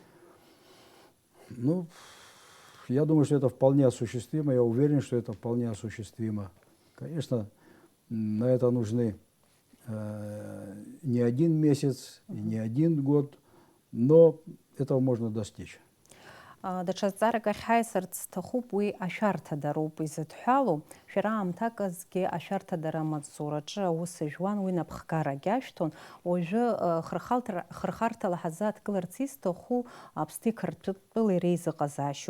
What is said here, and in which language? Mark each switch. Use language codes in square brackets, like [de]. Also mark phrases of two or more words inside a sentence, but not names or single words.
[ru] Ну, я думаю, что это вполне осуществимо, я уверен, что это вполне осуществимо. Конечно, на это нужны не один месяц, не один год, но этого можно достичь. [ab] Даҽазҵаарак ахьҳаисырц сҭахуп уи ашәарҭадароуп изыҭҳәалоу. Шәара аамҭаказгьы ашәарҭадара амаҵзураҿы аус жәуан, уи напхгарагьы ашәҭон. Уажәы хырхарҭала ҳазааҭгыларц изҭаху Аԥсни Қырҭтәылеи реизыҟазаашьоуп.